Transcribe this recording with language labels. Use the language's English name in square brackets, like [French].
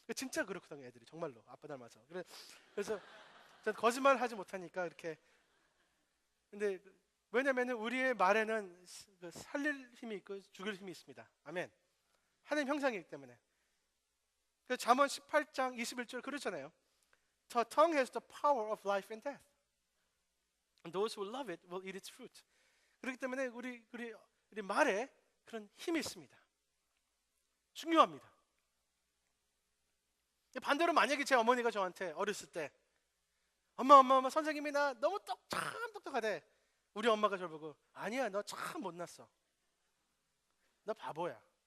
[Korean] 진짜 그렇거든요, 애들이 정말로 아빠 닮아서. 그래서 전 거짓말 하지 못하니까 이렇게. 근데 왜냐면은 우리의 말에는 살릴 힘이 있고 죽일 힘이 있습니다. 아멘. 하나님 형상이기 때문에. 그래서 잠언 18장 21절 그러잖아요. [English] The tongue has the power of life and death. And those who love it will eat its fruit. [Korean] 그렇기 때문에 우리 말에 그런 힘이 있습니다. 중요합니다. 반대로 만약에 제 어머니가 저한테 어렸을 때 엄마 선생님이 나 너무 참 똑똑하대. 우리 엄마가 저를 보고 아니야 너 참 못났어. 너 바보야.